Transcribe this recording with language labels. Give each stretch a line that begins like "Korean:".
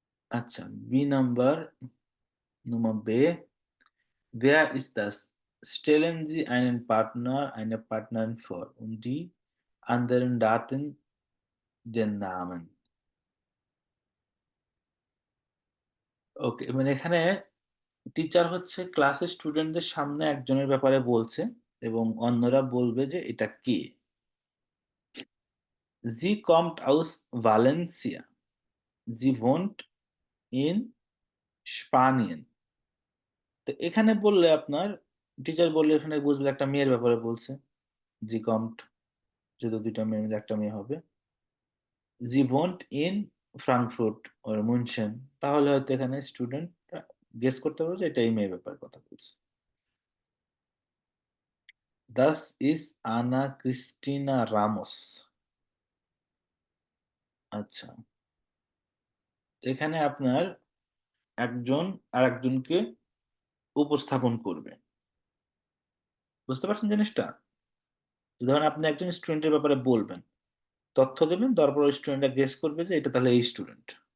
Bangla: আচ্ছা, B number,
German: Nummer B, wer ist das? Stellen Sie einen Partner, eine Partnerin vor und die anderen Daten den Namen।
Bangla: ওকে, মানে এখানে teacher হচ্ছে ক্লাসের স্টুডেন্টদের সামনে একজনের ব্যাপারে বলছে এবং অন্যরা বলবে যে এটা কে।
German: Sie kommt aus Valencia, sie wohnt in Spanien।
Bangla: তো এখানে বললে আপনার টিচার বললে এখানে বুঝবে একটা মেয়ের ব্যাপারে বলছে,
German: জি কম্ট,
Bangla: যেহেতু দুইটা মেয়ে মিলে একটা মেয়ে হবে।
German: জি wohnt in ফ্রাঙ্কফুর্ট ওর মুনশেন,
Bangla: তাহলে হয়তো এখানে স্টুডেন্ট গেস করতে পারবে যে এটা এই মেয়ের ব্যাপারে কথা বলছে।
German: Das ist Ana Cristina Ramos।
Bangla: আচ্ছা, এখানে আপনার একজন আর একজনকে উপস্থাপন করবে। বুঝতে পারছেন জিনিসটা? ধরেন আপনি একজন স্টুডেন্টের ব্যাপারে বলবেন, তথ্য দেবেন, তারপর ওই স্টুডেন্টরা গেস করবে যে এটা তাহলে এই স্টুডেন্ট।